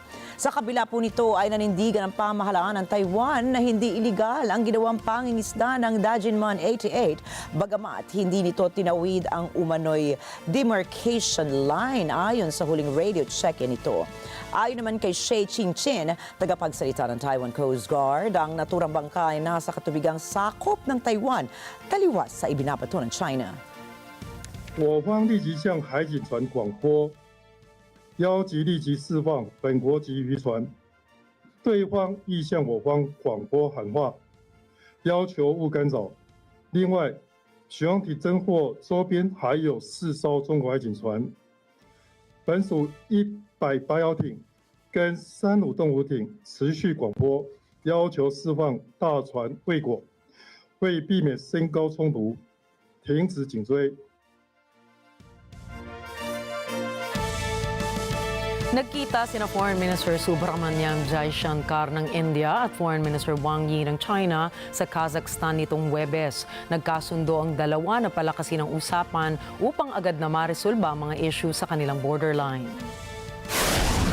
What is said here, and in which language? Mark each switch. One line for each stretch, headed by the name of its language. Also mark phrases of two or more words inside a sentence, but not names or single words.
Filipino: Sa kabila po nito ay nanindigan ang pamahalaan ng Taiwan na hindi iligal ang ginawang pangingisda ng Dajinman 88, bagamat hindi nito tinawid ang umano'y
English: demarcation line
Filipino: ayon sa huling
English: radio check-in
Filipino: nito. Ayon naman kay Shea Qingqin, tagapagsalita ng Taiwan Coast Guard, ang naturang bangka ay nasa katubigang sakop ng Taiwan, taliwas sa ibinabato ng China.
Chinese: 我方立即向海警船广播，邀集立即释放本国籍渔船。对方亦向我方广播喊话，要求勿干扰。另外，巡洋艇侦获周边还有4艘中国海警船，本属108艘艇跟35动物艇持续广播，要求释放大船未果，为避免升高冲突，停止紧追。
Filipino: Nagkita sina
English: Foreign Minister
Filipino: Subramanyam Jaishankar ng India at
English: Foreign Minister
Filipino: Wang Yi ng China sa Kazakhstan nitong Huwebes. Nagkasundo ang dalawa na palakasin ang usapan upang agad na maresolba ang mga issue sa kanilang borderline.